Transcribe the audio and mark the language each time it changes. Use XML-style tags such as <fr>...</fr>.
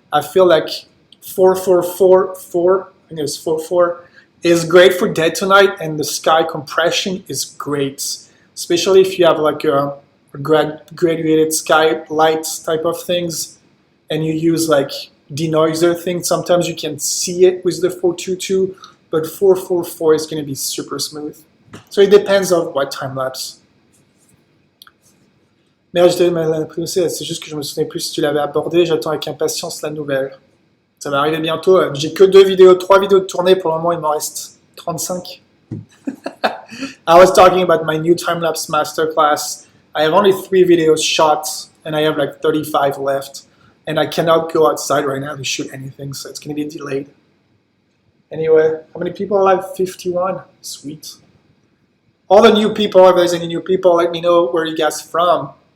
<en>I feel like 4444, I think it's 44, is great for day to night, and the sky compression is great, especially if you have like a graduated sky lights type of things, and you use like denoiser thing. Sometimes you can see it with the 422, but 444 is going to be super smooth. So it depends on what time lapse.</en> <fr>Merde, je devais me prononcer, c'est juste que je me souvenais plus si tu l'avais abordé. J'attends avec impatience la nouvelle. Ça va arriver bientôt. J'ai que 3 vidéos de tournée pour le moment. Il m'en reste 35.</fr> <en>I was talking about my new time-lapse masterclass. I have only 3 videos shot, and I have like 35 left. And I cannot go outside right now to shoot anything, so it's going to be delayed. Anyway, how many people are live? 51. Sweet. All the new people, if there's any new people, let me know where you guys from.</en>